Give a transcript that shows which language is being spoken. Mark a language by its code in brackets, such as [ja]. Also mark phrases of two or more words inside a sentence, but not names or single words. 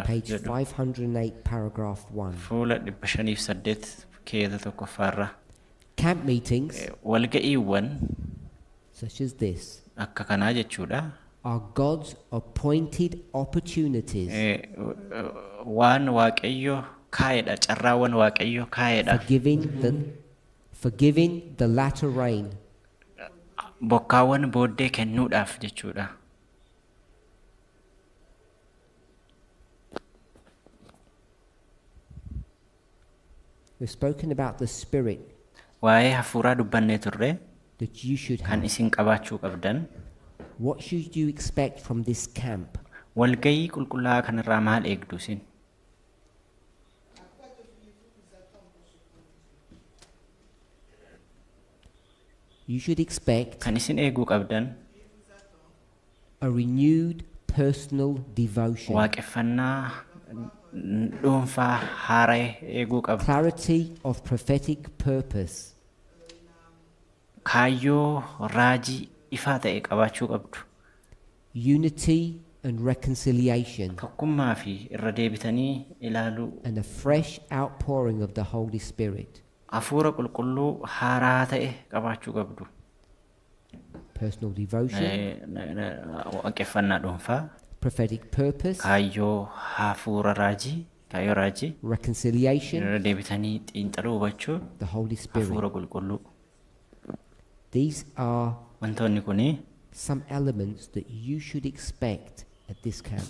[en] page [om] jedhu [en] 508, paragraph 1. [om] fuula 508 keessa tokkoffaarra. [en] Camp meetings, [om] Walga'iiwwan [en] such as this, [om] akka kanaa jechuudha. [en] are God's appointed opportunities [om] Waan Waaqayyoo kaa'edha, carraawwan Waaqayyoo kaa'edha. [en] for giving the latter rain. [om] Bokkaawwan booddee kennuudhaaf jechuudha. [en] We've spoken about the spirit [om] Waa'ee hafuuraa dubbannee turre [en] that you should [om] kan [en] have. [om] isin qabaachuu qabdan. [en] What should you expect from this camp? [om] Walga'ii qulqullaa'aa kanarraa maal eegdu isin? [en] You should expect [om] Kan isin eeguu qabdan [en] a renewed personal devotion, [om] waaqeffannaa dhuunfaa haara'e eeguu qabdu. [en] clarity of prophetic purpose, [om] Kaayyoo raajii ifaa ta'e qabaachuu qabdu. [en] unity and reconciliation, [om] Tokkummaa fi irra deebitanii ilaaluu. [en] and a fresh outpouring of the Holy Spirit. [om] Hafuura qulqulluu haaraa ta'e qabaachuu qabdu. [en] Personal devotion, [om] Waaqeffannaa dhuunfaa, [en] prophetic purpose, [om] kaayyoo hafuura raajii, kaayyoo raajii, [en] reconciliation, [om] irra deebitanii xiinxaluu hubachuu, [en] the Holy Spirit. [om] hafuura qulqulluu. [en] These are [om] Wantoonni kuni [en] some elements that you should expect at this camp.